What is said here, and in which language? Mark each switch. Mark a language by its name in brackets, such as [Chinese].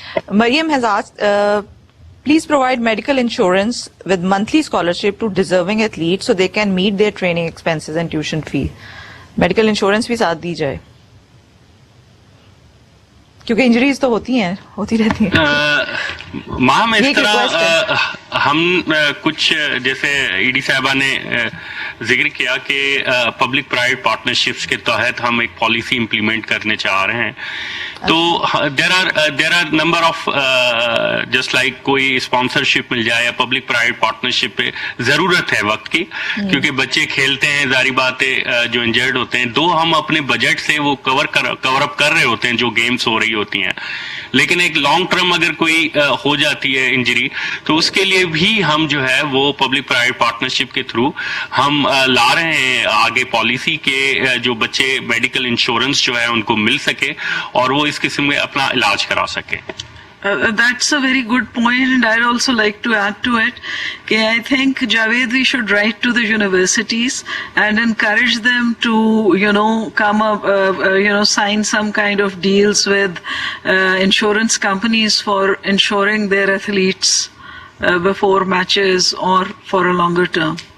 [English] Mariam has asked, please provide medical insurance with monthly scholarship to deserving athletes so they can meet their training expenses and tuition fee. [Urdu] Medical insurance بھی ساتھ دی جائے, کیونکہ injuries تو ہوتی رہتی ہیں. میم اس طرح ہم کچھ جیسے ED صاحبہ نے ذکر کیا کہ پبلک پرائیویٹ پارٹنرشپس کے تحت ہم ایک پالیسی امپلیمنٹ کرنے چاہ رہے ہیں. تو [English] there are number of just like [Urdu] کوئی اسپانسرشپ مل جائے یا پبلک پرائیویٹ پارٹنرشپ پہ ضرورت ہے وقت کی, کیونکہ بچے کھیلتے ہیں, ظاہری بات ہے جو انجرڈ ہوتے ہیں, ہم اپنے بجٹ سے وہ کور اپ کر رہے ہوتے ہیں جو گیمز ہو رہی ہوتی ہیں, لیکن ایک لانگ ٹرم اگر کوئی ہو جاتی ہے انجری تو اس کے لیے بھی ہم جو ہے وہ پبلک پرائیویٹ پارٹنرشپ کے تھرو ہم لا رہے ہیں آگے پالیسی کے جو بچے میڈیکل انشورنس جو ہے ان کو مل سکے اور وہ اس قسم میں اپنا علاج کرا سکے. [English] That's a very good point, and I'd also like to add to it. Okay, I think Javed, we should write to the universities and encourage them to, come up, sign some kind of deals with insurance companies for insuring their athletes before matches or for a longer term.